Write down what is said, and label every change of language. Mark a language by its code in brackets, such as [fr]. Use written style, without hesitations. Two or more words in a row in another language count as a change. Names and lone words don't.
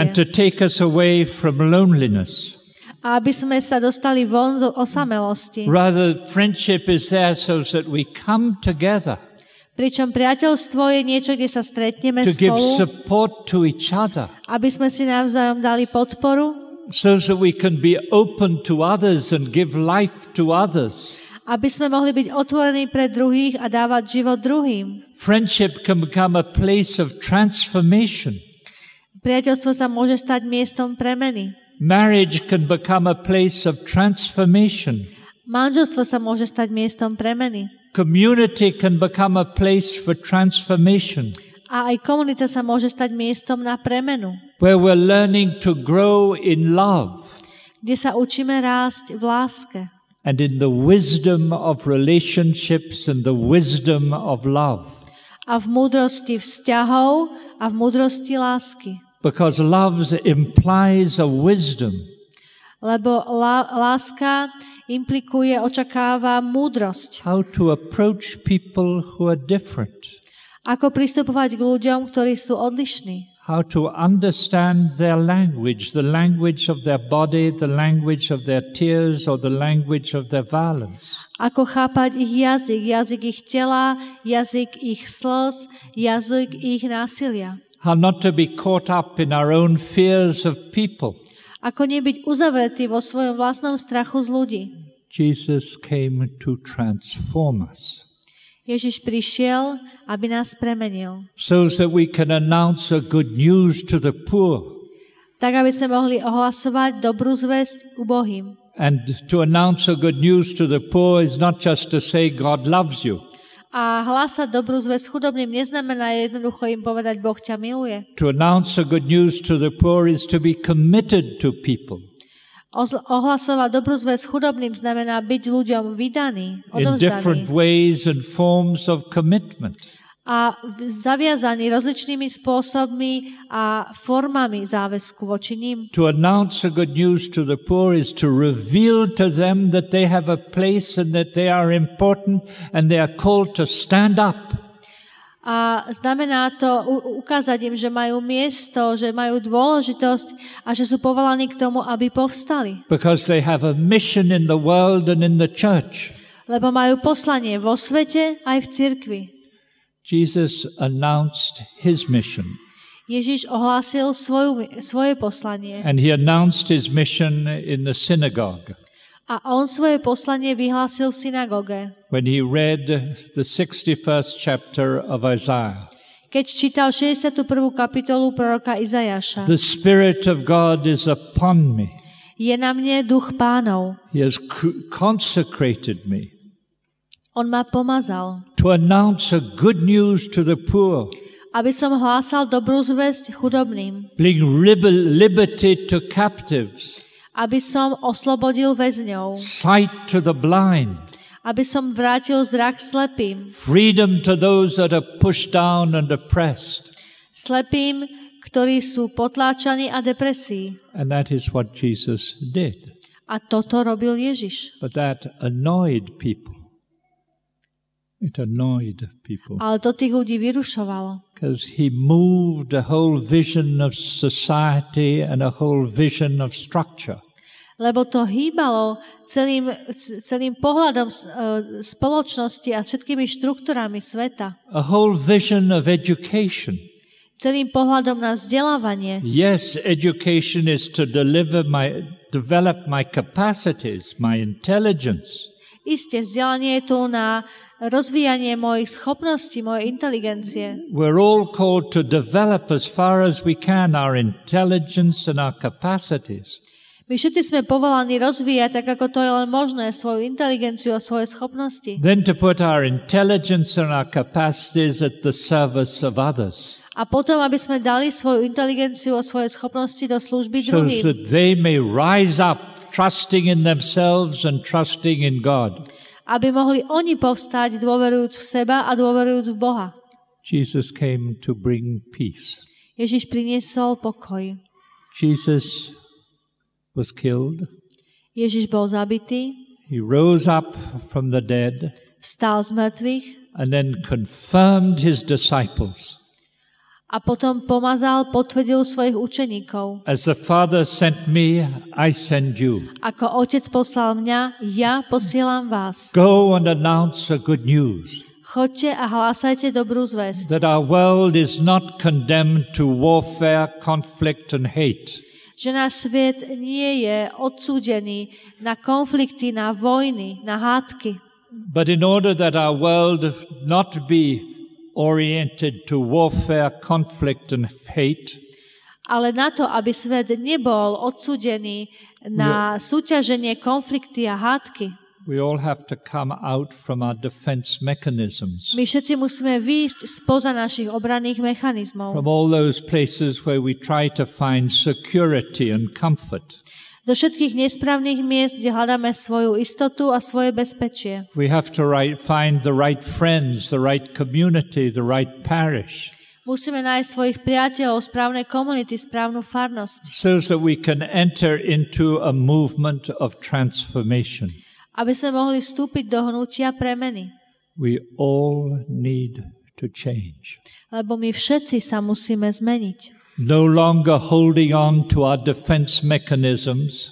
[en] And to take us away from loneliness. [sk] A aby sme sa dostali von z osamelosti. [en] Rather, friendship is there so that we come together. [sk] Pričom priateľstvo je niečo, kde sa stretneme [en] to give [sk] spolu, [en] support to each other. [sk] Aby sme si navzájom dali podporu. [en] So that we can be open to others and give life to others. [sk] Aby sme mohli byť otvorení pre druhých a dávať život druhým. [en] Friendship can become a place of transformation. [sk] Priateľstvo sa môže stať miestom premeny. [en] Marriage can become a place of transformation. [sk] Manželstvo sa môže stať miestom premeny. [en] Community can become a place for transformation. [sk] A aj komunita sa môže stať miestom na premenu. [en] Where we're learning to grow in love. [sk] Kde sa učíme rásť v láske. [en] And in the wisdom of relationships and the wisdom of love. [sk] A v múdrosti vzťahov a v múdrosti lásky. [en] Because love implies a wisdom. [sk] Lebo láska implikuje, očakáva múdrosť. [en] How to approach people who are different. [sk] Ako pristupovať k ľuďom, ktorí sú odlišní. [en] How to understand their language, the language of their body, the language of their tears, or the language of their violence. [sk] Ako chápať ich jazyk, jazyk ich tela, jazyk ich slz, jazyk ich násilia. [en] How not to be caught up in our own fears of people. [sk] Ako nebyť uzavretý vo svojom vlastnom strachu z ľudí. [en] Jesus came to transform us. [sk] Ježiš prišiel, aby nás premenil. [en] So that we can announce a good news to the poor. [sk] Tak, aby sme mohli ohlasovať dobrú zvesť ubohým. [en] And to announce a good news to the poor is not just to say God loves you. [sk] A hlásať dobrú zvesť chudobným neznamená jednoducho im povedať Boh ťa miluje. [en] To announce a good news to the poor is to be committed to people. [sk] Ohlasovať dobrú zvesť chudobným znamená byť ľuďom vydaný, odovzdaný. [en] In different ways and forms of commitment. [sk] A zaviazaní rozličnými spôsobmi a formami záväzku voči ním. [en] To announce a good news to the poor is to reveal to them that they have a place and that they are important and they are called to stand up. [sk] A znamená to ukázať im, že majú miesto, že majú dôležitosť a že sú povolaní k tomu, aby povstali. [en] Because they have a mission in the world and in the church. [sk] Lebo majú poslanie vo svete aj v cirkvi. [en] Jesus announced his mission. [sk] Ježiš ohlásil svoje poslanie. [en] And he announced his mission in the synagogue. [sk] A on svoje poslanie vyhlásil v synagóge. [en] When he read the 61st chapter of Isaiah. [sk] Keď čítal 61. kapitolu proroka Izajaša. [en] The Spirit of God is upon me. [sk] Je na mne duch Pánov. [en] He has consecrated me. [sk] On ma pomazal. [en] To announce a good news to the poor. [sk] Aby som hlásal dobrú zvesť chudobným. [en] Bring liberty to captives. [sk] Aby som oslobodil väzňov. [en] Sight to the blind. [sk] Aby som vrátil zrak slepým. [en] Freedom to those that are pushed down and oppressed. [sk] Slepým, ktorí sú potláčaní a depresí. [en] And that is what Jesus did. [sk] A toto robil Ježiš. [en] But that annoyed people. It annoyed people. [sk] Ale to tých ľudí vyrušovalo. [en] Because he moved a whole vision of society and a whole vision of structure. [sk] lebo to hýbalo celým pohľadom spoločnosti a všetkými štruktúrami sveta. [en] A whole vision of education. [sk] Celým pohľadom na vzdelávanie. [en] Yes, education is to develop my capacities, my intelligence. [sk] Isté, vzdelanie je tu na rozvíjanie mojich schopností, mojej inteligencie. [en] We're all called to develop as far as we can our intelligence and our capacities. [sk] My všetci sme povolaní rozvíjať, tak ako to je len možné, svoju inteligenciu a svoje schopnosti. [en] Then to put our intelligence and our capacities at the service of others. [sk] A potom, aby sme dali svoju inteligenciu a svoje schopnosti do služby So druhým. [en] that they may rise up, trusting in themselves and trusting in God. [sk] Aby mohli oni povstať, dôverujúc v seba a dôverujúc v Boha. [en] Jesus came to bring peace. [sk] Ježiš priniesol pokoj. [en] Jesus was killed. [sk] Ježiš bol zabitý, [en] He rose up from the dead [sk] vstal z mŕtvych [en] and then confirmed his disciples. [sk] a potom pomazal, potvrdil svojich učeníkov. [en] As the Father sent me, I send you. [sk] Ako Otec poslal mňa, ja posielam vás. [en] Go and announce a good news. [sk] Choďte a hlásajte dobrú zvesť. [en] That our world is not condemned to warfare, conflict and hate. [sk] Že náš svet nie je odsúdený na konflikty, na vojny, na hádky. [en] But in order that our world not be oriented to warfare, conflict and hate, [sk] Ale na to, aby svet nebol odsúdený na súťaženie, konflikty a hádky, [en] we all have to come out from our defense mechanisms. [sk] my všetci musíme výjsť spoza našich obranných mechanizmov. [en] From all those places where we try to find security and comfort. [sk] Do všetkých nesprávnych miest, kde hľadáme svoju istotu a svoje bezpečie. [en] We have to find the right friends, the right community, the right parish, [sk] Musíme nájsť svojich priateľov, správne komunity, správnu farnosť, [en] so that we can enter into a movement of transformation. [sk] aby sme mohli vstúpiť do hnutia premeny. [en] We all need to change. [sk] Lebo my všetci sa musíme zmeniť. [en] No longer holding on to our defense mechanisms,